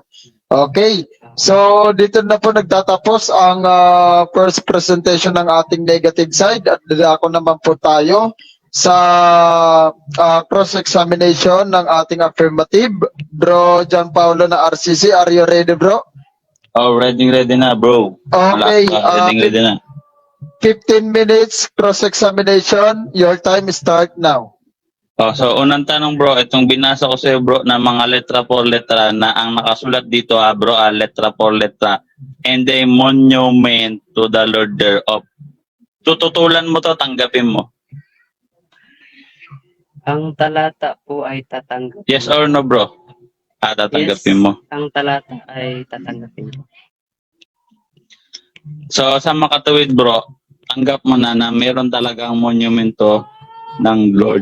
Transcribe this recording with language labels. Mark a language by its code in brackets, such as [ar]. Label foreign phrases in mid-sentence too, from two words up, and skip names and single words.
[tl] Okay. So, dito na po nagtatapos ang [en] first presentation [tl] ng ating negative side. At ako naman po tayo sa cross-examination ng ating affirmative. Bro John Paulo na RCC, [en] are you ready, bro? [tl] Oh, ready na, bro. Okay. Ready na. [en] 15 minutes cross-examination. Your time start now. [tl] Oh, so unang tanong bro, itong binasa ko sa iyo bro na mga [es] letra por letra [tl] na ang nakasulat dito bro, [es] letra por letra. [en] And a monument to the Lord thereof. [tl] Tututulan mo to, tanggapin mo. Ang talata po ay tatanggapin. [en] Yes or no [tl] bro? Tatanggapin mo. Ang talata ay tatanggapin. So sa makatuwid bro, tanggap mo na meron talagang monumento ng Lord.